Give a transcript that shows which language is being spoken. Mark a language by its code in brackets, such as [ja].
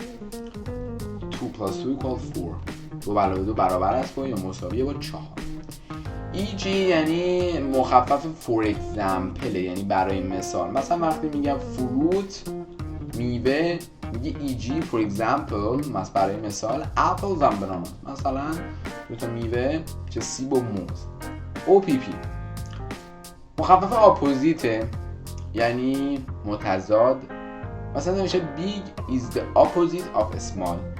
[fa] 2 + 2 = 4. 2 + 2 برابر است با یا مساوی با 4. e.g. یعنی مخفف for example، یعنی برای مثال. مثلا وقتی میگم فروت میوه میگه e.g. [en] for example، [fa] برای مثال [en] apples and bananas. [fa] مثلا دو تا میوه چه سیب و موز. OPP مخفف اپوزیته، یعنی متضاد. مثلا نمیشه [en] big is the opposite of small.